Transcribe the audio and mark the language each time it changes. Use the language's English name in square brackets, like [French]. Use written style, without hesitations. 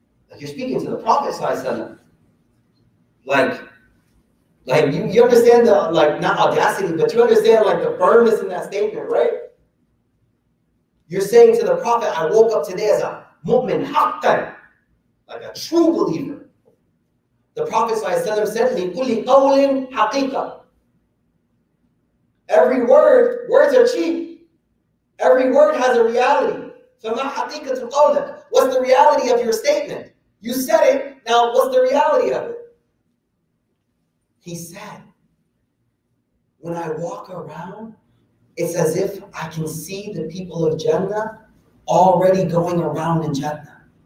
[English] Like you're speaking to the Prophet ﷺ. Like you understand the, like, not audacity, but you understand like the firmness in that statement, right? You're saying to the Prophet, I woke up today as a mu'min, haqqan, like a true believer. The Prophet ﷺ said, [Arabic] لِكُلِّ قَوْلٍ حَقِيقَةٍ. [English] Every word, words are cheap. Every word has a reality. [Arabic] فَمَا حَقِيقَةُ قَوْلِكَ. [English] What's the reality of your statement? You said it, now what's the reality of it? He said, when I walk around, it's as if I can see the people of Jannah already going around in Jannah.